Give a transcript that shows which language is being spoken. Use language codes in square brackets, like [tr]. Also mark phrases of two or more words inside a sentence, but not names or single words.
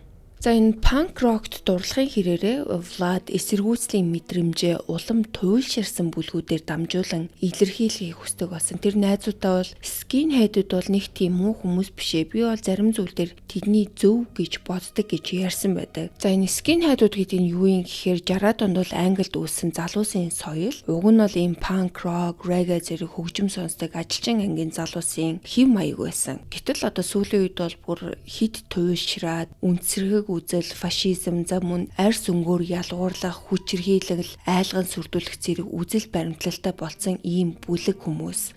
[mn] За энэ [en] punk rock- [mn] т дурлахын хэрээрээ Влад эсэргүүцлийн мэдрэмжээ улам туйлширсан бүлгүүдээр дамжуулан илэрхийлэхийг хүсдэг болсон. Тэр найзуудаа бол skinhead-үүд бол нэг тийм муу хүмүүс бишээ. Би бол зарим зүйл дээр тэдний зөв гэж боддог гэж ярьсан байдаг. За энэ skinhead-үүд гэдэг нь юу юм гэхээр 60-аад онд бол Англид үүссэн залуусын соёл. Уг нь бол ийм [en] punk rock, [mn] reggae зэрэг хөгжим сонсдог ажилчин ангийн залуусын хэв маяг байсан. Гэтэл одоо сүүлийн үед бол бүр хит туйлшраад үнсэрэг үзэл, фашизм, за мөн арьс өнгөөр ялгуурлах, хүчирхийлэл, айлган сүрдүүлэх зэрэг үзэл баримтлалтай болсон ийм бүлэг хүмүүс.